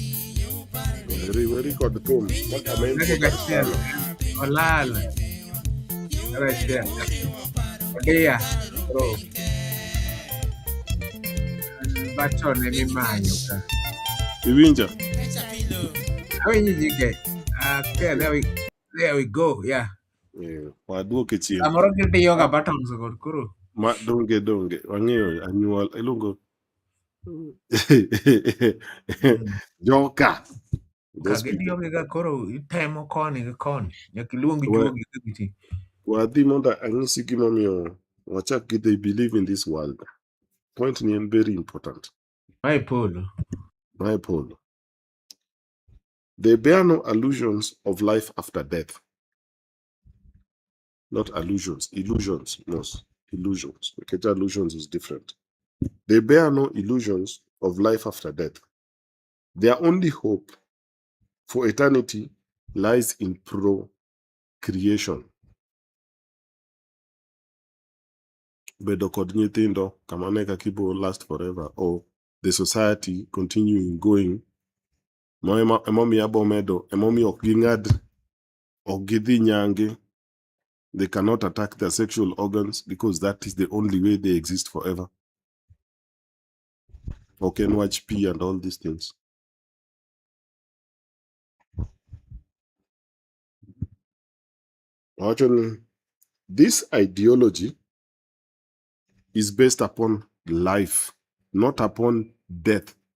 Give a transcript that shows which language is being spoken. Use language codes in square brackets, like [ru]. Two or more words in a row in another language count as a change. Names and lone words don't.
[luo] Riwori kod thum. Kaka ma Dakika important achiel sana. olal. Dakika achiel. Odia. Koro baton emimanyo ka. Iwinja? Awinji jike. [en] Okay, there we go. Yeah. [luo] Waduoke chien. Samoro gitiyoga buttons koro. Ma donge. Wang'eyo anyuol. Iluongo. Joka. [en] Those people. [luo] Kagitiyogiga koro itemo koni gi koni. Nyaka iluong juogi ka giti. Wadhi mondo anyisi gimomiyo wachak gi [en] they believe in this world. Point [luo] ni en [en] very important. [luo] My polo. [en] They bear no illusions of life after death. Not illusions. Illusions. Most. Illusions. Okay, illusions is different. They bear no illusions of life after death. Their only hope for eternity lies in procreation. [luo] Bedo kod nyithindo kamane kakibo [en] last forever, or the society continuing going. [luo] Emomi abomedo, emomi ok ging'ad, ok gidhi nyange. [en] They cannot attack their sexual organs because that is the only way they exist forever. Or can watch P and all these things. Actually, this ideology is based upon life, not upon death.